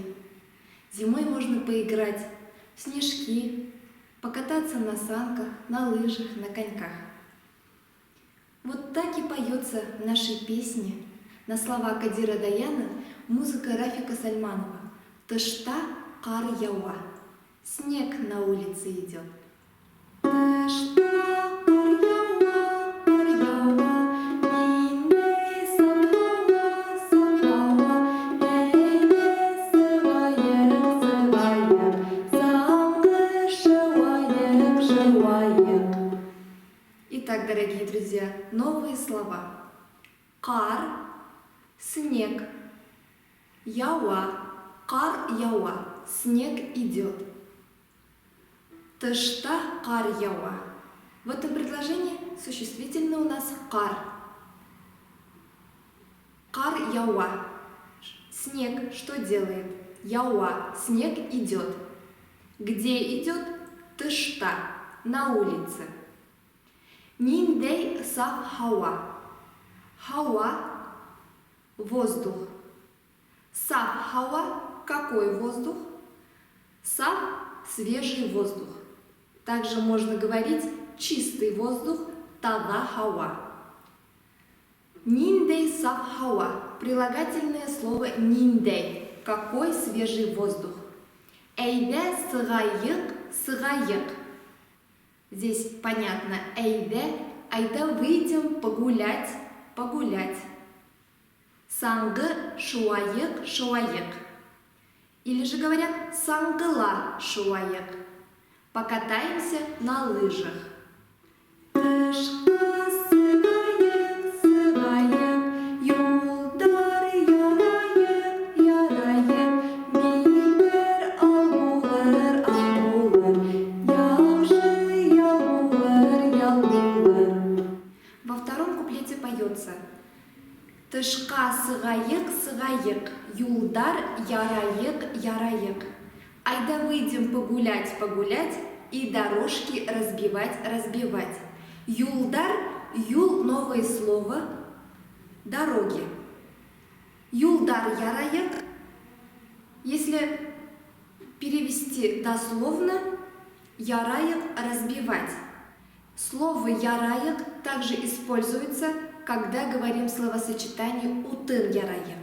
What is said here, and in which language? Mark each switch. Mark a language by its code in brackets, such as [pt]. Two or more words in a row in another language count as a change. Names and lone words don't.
[ru] Зимой можно поиграть в снежки, покататься на санках, на лыжах, на коньках. Вот так и поется в нашей песне на слова Кадира Даяна музыка Рафика Сальманова. [ba] Тышта кар яуа. [ru] Снег на улице идет. [ba] Тышта кар яуа, ниндей сахауа, сахауа, эйде сываек, самгы шиваек. [ru] Итак, дорогие друзья, новые слова. Кар – снег. [ba] Яуа – кар яуа. [ru] Снег идет. [ba] Тышта кар яуа. [ru] В этом предложении существительное у нас кар. [ba] Кар яуа. [ru] Снег что делает? Яуа. Снег идет. Где идет? Тышта. На улице. [ba] Ниндей саф хауа. [ru] Хауа – воздух. [ba] Саф хауа – [ru] какой воздух? Саф – свежий воздух. Также можно говорить чистый воздух – [ba] таза хауа. Ниндей саф хауа – [ru] прилагательное слово ниндей – какой свежий воздух. [ba] Эйде сыгаек – сыгаек. [ru] Здесь понятно эйде – айда выйдем погулять, погулять. [ba] Сангы шуаек, шуаек. [ru] Или же говорят [ba] сангыла шуаек. [ru] Покатаемся на лыжах. [ba] Тышка сыгаек, сыгаек, юлдар яраек, яраек, милбер албулар, албулар, яхшы ялбулар, ялбулар. [ru] Во втором куплете поется: [ba] тышка сыгаек, сыгаек, юлдар яраек, яраек. [ru] Айда выйдем погулять, погулять и дорожки разбивать, разбивать. [ba] Юлдар, юл – [ru] новое слово, дороги. [ba] Юлдар яраек, [ru] если перевести дословно, яраек – разбивать. Слово яраек также используется, когда говорим словосочетание [ba] утын яраек.